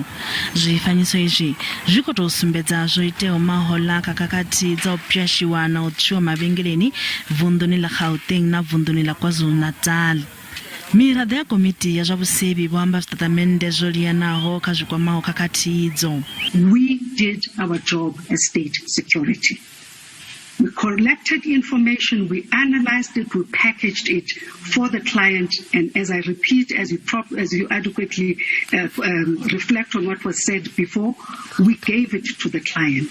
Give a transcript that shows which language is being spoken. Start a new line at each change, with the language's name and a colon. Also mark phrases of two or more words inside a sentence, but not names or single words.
Venda: Zwifanyiso izwi zwi khou tou sumbedza zwo iteaho mahola khakhathi dza u pwashiwa na u tshiwa mavhengeleni vunḓuni ḽa Gauteng na vunḓuni ḽa KwaZulu-Natal. Miraḓo ya komiti ya zwa vhusevhi vho amba zwitatamennde zwo liyanaho kha zwikwamaho khakhathi idzo.
English: We did our job as state security. We collected information, we analyzed it, we packaged it for the client, and as I repeat, as you adequately reflect on what was said before, we gave it to the client.